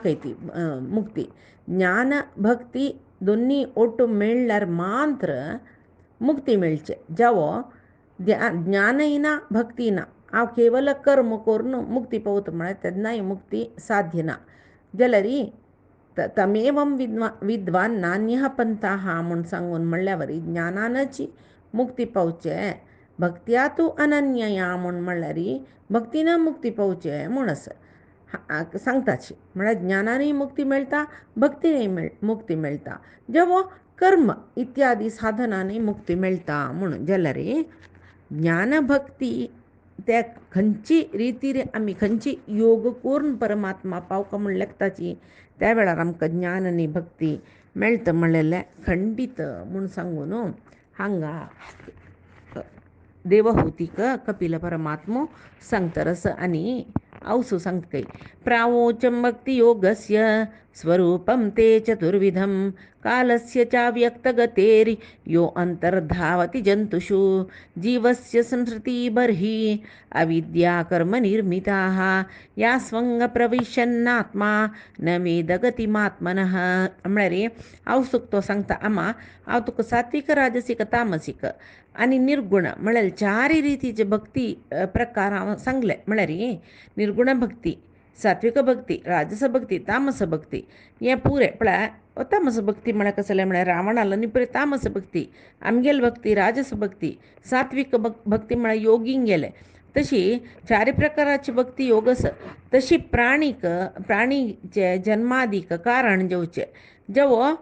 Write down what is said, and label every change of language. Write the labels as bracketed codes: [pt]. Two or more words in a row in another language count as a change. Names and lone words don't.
[kok] खंय ती मुक्ती ज्ञान भक्ती दोनी ओट्टू मेळ्ळ्यार मात्र मुक्ती मेळचे जेवो ज्ञानय ना भक्ती ना हांव केवल कर्म करून मुक्ती पावता म्हळ्यार तेन्नाय मुक्ती साध्य ना जाल्यार [sa] तमेवं विद्वान नान्यः पंथाः [kok] म्हूण सांगून म्हणल्यार ज्ञानानच मुक्ती पावचे [sa] भक्त्या तूं अनन्यया [kok] म्हूण म्हणल्यार भक्तीन मुक्ती पावचे म्हूण सांगताची म्हळ्यार ज्ञानानय मुक्ती मेळटा भक्तीनय मुक्ती मेळटा जेवो कर्म इत्यादी साधनांनी मुक्ती मेळटा म्हणून जाल्यार ज्ञान भक्ती त्या खंयची रितीर आमी खंयची योग करून परमात्मा पावका म्हण लेखताची त्या वेळार आमकां ज्ञान आनी भक्ती मेळटा म्हणलेले खंडीत म्हूण सांगून हांगा देवहूतीक कपिल परमात्मो सांगतरस आनी औसु सांगतकय [sa] प्रावोचं भक्तियोगस्य स्वरूपं ते चतुर्विधं कालस्य चाव्यक्तगतेर् यो अन्तर्धावति जन्तुषु जीवस्य संसृतिबर्हि अविद्या कर्मनिर्मिताः या स्वंगप्रविशन्नात्मा न वेदगतिमात्मनः [kok] म्हळ्यार हांव सुकतो सांगता आमा हांव तुका सात्विक राजसीक तामसीक आनी निर्गुण म्हळ्यार चार रितीचे भक्ती प्रकार हांव सांगले म्हळ्यार निर्गुण भक्ती सात्विक भक्ती राजस भक्ती तामस भक्ती हे पुरे म्हळ्यार तामस भक्ती म्हळ्यार कसं म्हळ्यार रावणाला न्ही पळय तामस भक्ती आमगेल भक्ती राजस भक्ती सात्विक भक्ती म्हळ्यार योगींक गेले तशी चारी प्रकाराची भक्ती योगस तशी प्राणीचे जन्मादीक कारण जेवचे जेवो